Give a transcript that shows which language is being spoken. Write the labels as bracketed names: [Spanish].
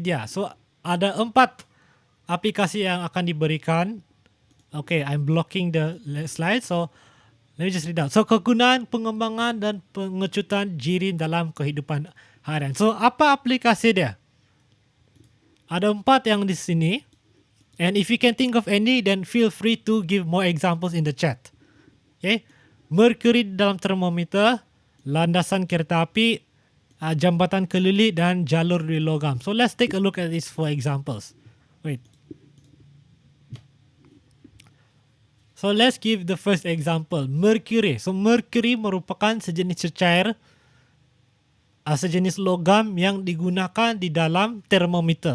[Malay] So, ada 4 aplikasi yang akan diberikan. [English] Okay, I'm blocking the slide. So, let me just read out. [Malay] So, kegunaan, pengembangan dan pengecutan jirin dalam kehidupan harian. So, apa aplikasi dia? Ada 4 yang di sini. [English] And if you can think of any, then feel free to give more examples in the chat. Okay. [Malay] Merkuri dalam termometer, landasan kereta api, jambatan kelilit dan jalur di logam. [English] So let's take a look at these 4 examples. Wait. So let's give the first example. [Malay] Merkuri. So merkuri merupakan sejenis cecair, sejenis logam yang digunakan di dalam termometer.